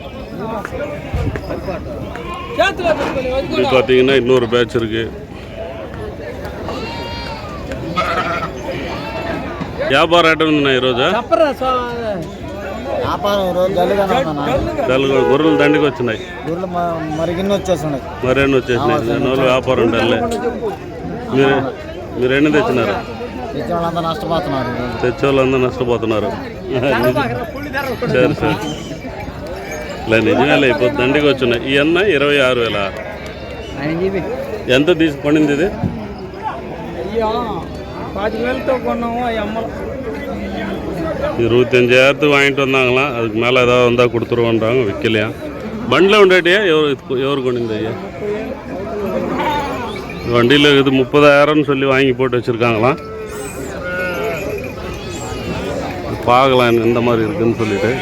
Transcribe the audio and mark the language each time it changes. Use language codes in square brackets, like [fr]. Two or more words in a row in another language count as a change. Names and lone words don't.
[ta] இது பார்த்தீங்கன்னா இன்னொரு பேட்ச் இருக்கு. [te] వ్యాపారం ఎట్లా ఉంది ఈరోజు? గొర్రెలు దండికి వచ్చినాయి. మరిన్ని వచ్చేసినాయి. దానివల్ల వ్యాపారం ఉండాలి. మీరు ఎన్ని తెచ్చినారు? తెచ్చేవాళ్ళందరూ నష్టపోతున్నారు. సరే సరే. ఇలా నిజమేలే. ఇప్పుడు దండికి వచ్చినాయి. ఈ అన్న 26,000. ఎంత తీసుకొనింది ఇది? [ta] 25,000 கொண்டோம். 25,000 வாங்கிட்டு வந்தாங்களாம். அதுக்கு மேலே ஏதாவது வந்தால் கொடுத்துருவோன்றாங்க. விற்கலையா? [te] బండిలో ఉండేటియా? ఎవరు కొనింది ஐயா? [ta] வண்டியில் இது 30,000 சொல்லி வாங்கி போட்டு வச்சுருக்காங்களாம். பார்க்கலாம் எந்த மாதிரி இருக்குன்னு சொல்லிட்டு.